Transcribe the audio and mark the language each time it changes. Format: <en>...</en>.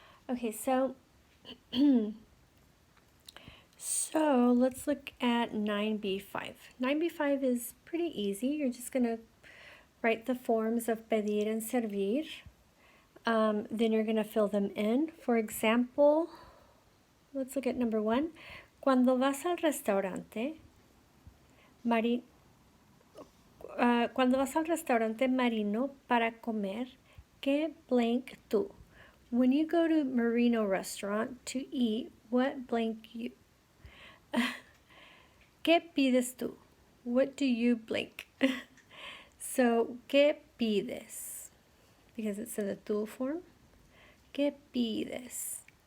<en>Okay, so so let's look at 9B5. 9B5 is pretty easy. You're just going to write the forms of pedir and servir. Then you're going to fill them in. For example, let's look at number 1.</en> <es>Cuando vas al restaurante, cuando vas al restaurante marino para comer, ¿qué blank tú?</es> <en>When you go to Marino restaurant to eat, what blank you?</en> <es>¿Qué pides tú?</es> <en>What do you blank? So,</en> <es>¿qué pides?</es> <en>Because it's in the tú form.</en> <es>¿Qué pides?</es>